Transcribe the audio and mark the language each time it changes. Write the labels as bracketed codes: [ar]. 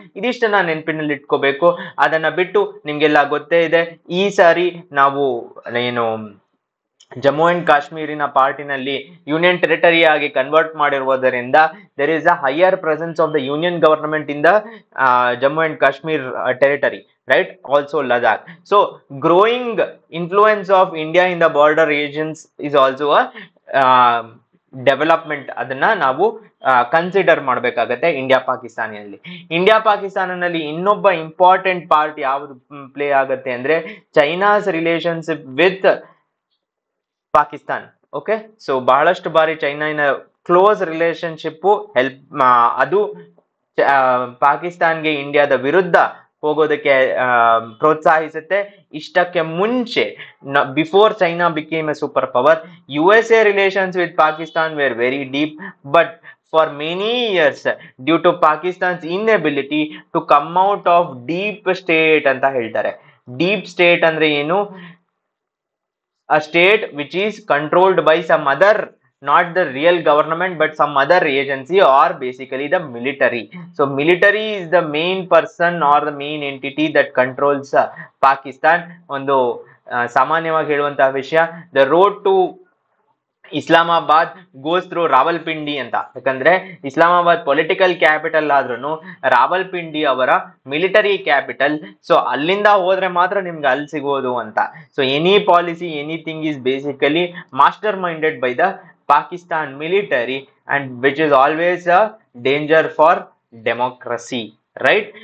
[kn] ಇದಿಷ್ಟನ್ನ ನೆನಪಿನಲ್ಲಿ ಇಟ್ಕೋಬೇಕು. ಅದನ್ನ ಬಿಟ್ಟು ನಿಮ್ಗೆಲ್ಲ ಗೊತ್ತೇ ಇದೆ, ಈ ಸಾರಿ ನಾವು ಏನು ಜಮ್ಮು ಅಂಡ್ ಕಾಶ್ಮೀರಿನ ಪಾರ್ಟಿನಲ್ಲಿ ಯೂನಿಯನ್ ಟೆರಿಟರಿ ಆಗಿ ಕನ್ವರ್ಟ್ ಮಾಡಿರುವುದರಿಂದ [en] There is a higher presence of the union government in the Jammu and Kashmir territory, right? Also Ladakh. So growing influence of India in the border regions is also a development. [kn] ಅದನ್ನ ನಾವು consider ಮಾಡಬೇಕಾಗತ್ತೆ India ಪಾಕಿಸ್ತಾನಿನಲ್ಲಿ. India ಪಾಕಿಸ್ತಾನಲ್ಲಿ ಇನ್ನೊಬ್ಬ important part ಯಾವುದು play ಆಗತ್ತೆ ಅಂದ್ರೆ China's relationship with Pakistan. Okay, so ಬಹಳಷ್ಟು ಬಾರಿ ಚೈನಾನ close relationship ಅದು ಪಾಕಿಸ್ತಾನ್ಗೆ ಇಂಡಿಯಾದ ವಿರುದ್ಧ ಹೋಗೋದಕ್ಕೆ ಪ್ರೋತ್ಸಾಹಿಸುತ್ತೆ. ಇಷ್ಟಕ್ಕೆ ಮುಂಚೆ [en] before China became a super power, USA relations with Pakistan were very deep, but for many years due to Pakistan's inability to come out of deep state [kn] ಅಂತ ಹೇಳ್ತಾರೆ. ಡೀಪ್ ಸ್ಟೇಟ್ ಅಂದ್ರೆ ಏನು? [en] a state which is controlled by some other, not the real government but some other agency or basically the military. So military is the main person or the main entity that controls Pakistan. [kn] ಒಂದು ಸಾಮಾನ್ಯವಾಗಿ ಹೇಳುವಂತಹ ವಿಷಯ, [en] the road to Islamabad goes through Rawalpindi ಅಂತ. [kn] ಯಾಕಂದ್ರೆ Islamabad political capital ಆದ್ರೂ ರಾವಲ್ಪಿಂಡಿ ಅವರ military capital. So ಅಲ್ಲಿಂದ ಹೋದ್ರೆ ಮಾತ್ರ ನಿಮ್ಗೆ ಅಲ್ಲಿ ಸಿಗೋದು ಅಂತ. [en] So any policy, anything is basically master minded by the Pakistan military and which is always a danger for democracy, right?